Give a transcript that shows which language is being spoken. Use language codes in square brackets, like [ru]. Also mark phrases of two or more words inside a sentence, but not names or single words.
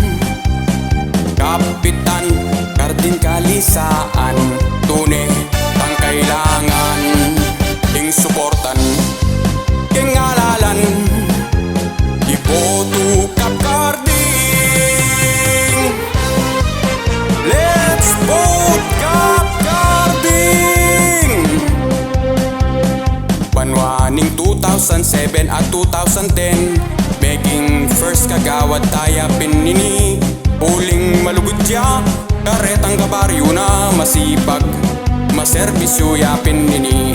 [pam] Kapitan Karding Kalisaan, tunay ang kailangan, ing suportan, ing ngalalan, iboto Kap Karding. [en] Let's vote Kap Karding! [pam] Banwaning 2007 at 2010, making first kagawad taya pinini. Uling malugod ya, karetang kabaryo na masipag, maserbisyo ya pinini.